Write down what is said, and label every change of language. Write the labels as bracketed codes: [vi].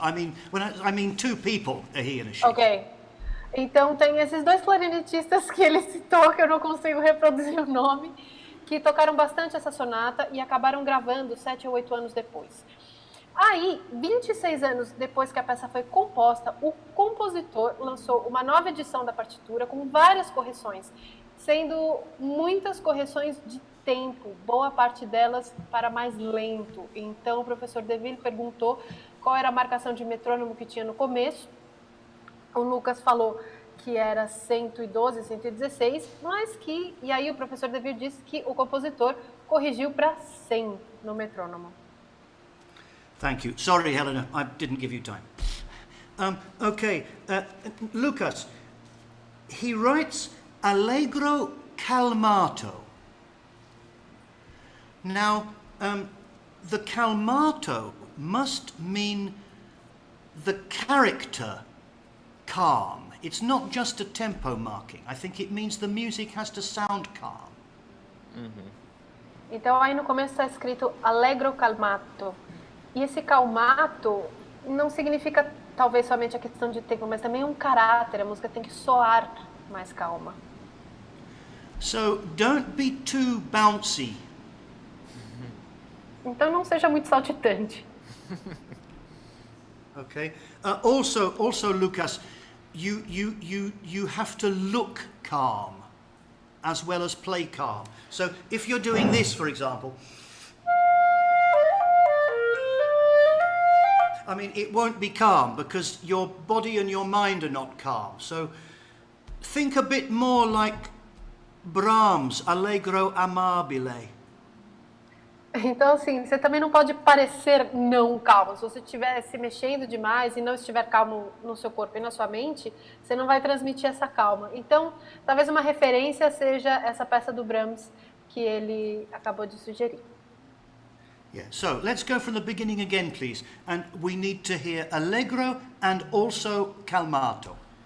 [en] I mean 2 people, a he and a she. Ok. [pt] Então tem esses 2 clarinetistas que ele citou, que eu não consigo reproduzir o nome, que tocaram bastante essa sonata e acabaram gravando 7 ou 8 anos depois. Aí, 26 anos depois que a peça foi composta, o compositor lançou uma nova edição da partitura com várias correções, sendo muitas correções de tempo, boa parte delas para mais lento. Então o professor Deville perguntou qual era a marcação de metrônomo que tinha no começo. O Lucas falou que era 112, 116, mas que... E aí o professor Deville disse que o compositor corrigiu para 100 no metrônomo. [en] Thank you. Sorry, Helena, I didn't give you time. Okay, Lucas, he writes allegro calmato. Now, the calmato must mean the character calm. It's not just a tempo marking. I think it means the music has to sound calm. [pt] Então aí no começo está escrito allegro calmato. E esse calmato não significa talvez somente a questão de tempo, mas também um caráter. A música tem que soar mais calma. [en] So don't be too bouncy. [pt] Então não seja muito saltitante. [en] Okay. Also, Lucas, you have to look calm as well as play calm. So if you're doing this, for example, I mean, it won't be calm because your body and your mind are not calm. So think a bit more like Brahms, Allegro amabile. [pt] Então, assim, você também não pode parecer não calmo. Se você estiver se mexendo demais e não estiver calmo no seu corpo e na sua mente, você não vai transmitir essa calma. Então, talvez uma referência seja essa peça do Brahms que ele acabou de sugerir. [en] Yeah, so let's go from the beginning again, please. And we need to hear Allegro and also Calmato.